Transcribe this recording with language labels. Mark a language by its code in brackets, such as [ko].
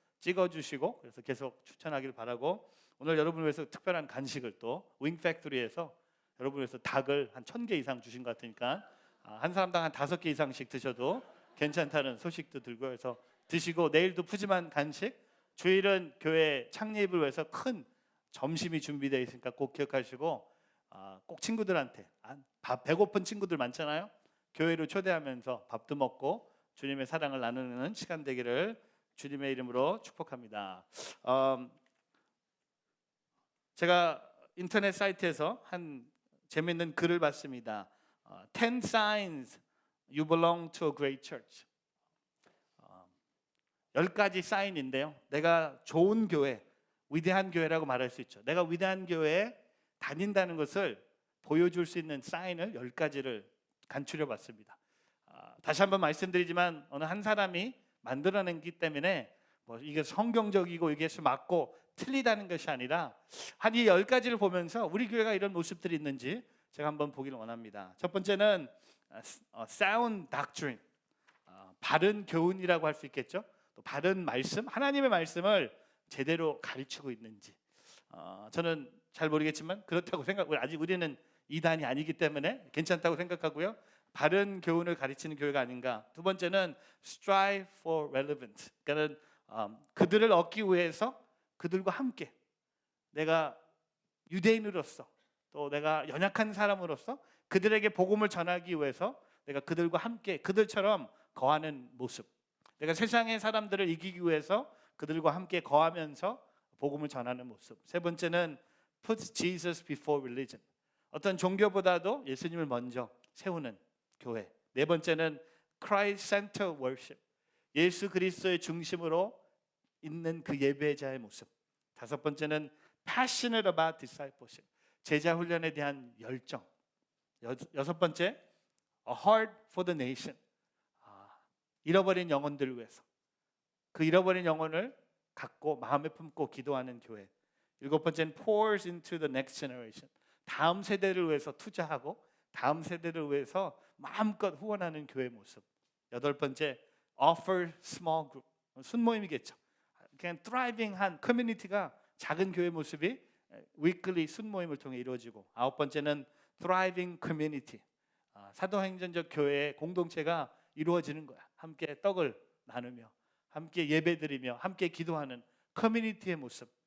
[ko] 찍어주시고 그래서 계속 추천하길 바라고 오늘 여러분을 위해서 특별한 간식을 또 윙팩토리에서 여러분을 위해서 닭을 한 1000개 이상 주신 것 같으니까 한 사람당 한 5개 이상씩 드셔도 괜찮다는 소식도 들고 해서 드시고 내일도 푸짐한 간식 주일은 교회 창립을 위해서 큰 점심이 준비되어 있으니까 꼭 기억하시고 꼭 친구들한테 밥 배고픈 친구들 많잖아요. 교회로 초대하면서 밥도 먹고 주님의 사랑을 나누는 시간 되기를 주님의 이름으로 축복합니다. 제가 인터넷 사이트에서 한 재미있는 글을 봤습니다. [en] 10 signs you belong to a great church. [ko] 10가지 사인인데요. 내가 좋은 교회, 위대한 교회라고 말할 수 있죠. 내가 위대한 교회에 다닌다는 것을 보여줄 수 있는 사인을 10가지를 간추려 봤습니다. 다시 한번 말씀드리지만 어느 한 사람이 만들어낸기 때문에 뭐 이게 성경적이고 이게 맞고 틀리다는 것이 아니라 한 이 10가지를 보면서 우리 교회가 이런 모습들이 있는지 제가 한번 보기를 원합니다. 첫 번째는 [en] sound doctrine, [ko] 바른 교훈이라고 할 수 있겠죠. 또 바른 말씀, 하나님의 말씀을 제대로 가르치고 있는지 저는 잘 모르겠지만 그렇다고 생각하고 아직 우리는 이단이 아니기 때문에 괜찮다고 생각하고요. 바른 교훈을 가르치는 교회가 아닌가. 두 번째는 [en] strive for relevance. [ko] 그러니까 그들을 얻기 위해서 그들과 함께 내가 유대인으로서 또 내가 연약한 사람으로서 그들에게 복음을 전하기 위해서 내가 그들과 함께 그들처럼 거하는 모습. 내가 세상의 사람들을 이기기 위해서 그들과 함께 거하면서 복음을 전하는 모습. 세 번째는 [en] put Jesus before religion. [ko] 어떤 종교보다도 예수님을 먼저 세우는 교회. 네 번째는 [en] Christ-centered worship. [ko] 예수 그리스도의 중심으로 있는 그 예배자의 모습. 다섯 번째는 [en] passionate about discipleship. [ko] 제자 훈련에 대한 열정. 여섯 번째 [en] a heart for the nation. [ko] 잃어버린 영혼들을 위해서 그 잃어버린 영혼을 갖고 마음에 품고 기도하는 교회. 일곱 번째는 [en] pours into the next generation. [ko] 다음 세대를 위해서 투자하고 다음 세대를 위해서 마음껏 후원하는 교회 모습. 여덟 번째 [en] offer small group. [ko] 순모임이겠죠. 그냥 thriving한 커뮤니티가 작은 교회 모습이 weekly 순모임을 통해 이루어지고. 아홉 번째는 [en] thriving community. [ko] 사도행전적 교회의 공동체가 이루어지는 거야. 함께 떡을 나누며 함께 예배드리며 함께 기도하는 커뮤니티의 모습.